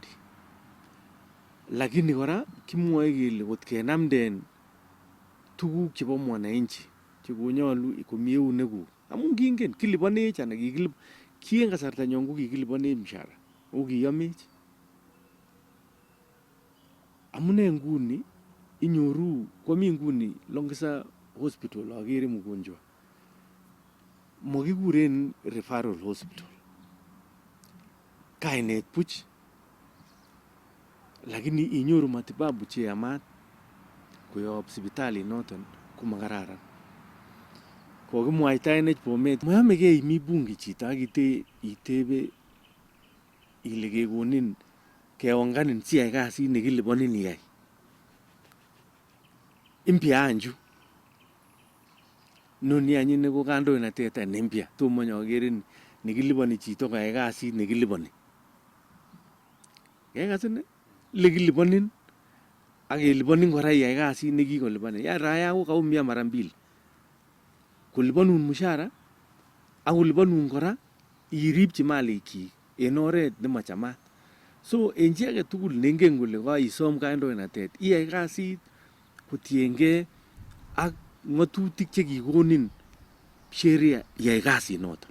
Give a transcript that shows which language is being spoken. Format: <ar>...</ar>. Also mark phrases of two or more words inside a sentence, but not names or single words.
<kln>Lakini kora kimwoe kele kot kenamden tuguk chebo mwananchi chekonyolu komi eunekuk amun kingen kiliponech anan ki en kasartanyon ko kikiliponech mshahara ako kiyomech. Amune nguni inyoru komi nguni Longisa hospital akere mgonjwa makikuren</kln> <en>referral hospital,</en> <kln>kainet puch, lakini inyoru matibabu cheyamat koyob sipitali noton ko makararan. Kokimwaitaenech Bomet mayamegei imi bunge chito ak itebe ile kekonin keonganin siyai kasit nekiliponin iyai. Impya anju noni anyine ko kandoinatet nempya tomo nyokerin nekiliponi chito koyai kasit nekiliponi. Kekasin lekiliponin ak keliponin kora iyai kasit nekikoliponin. Ya raya ko kaumia</kln> <sw>mara mbili.</sw> <kln>Koliponun mshahara ak koliponun kora iripchi malikchik en oret nemachamat. So en chi age tugul nengen kole kaisom kandoinatet iyai kasit kotiengei ak ng'atutik chekikonin sheria iyai kasit noton.</kln>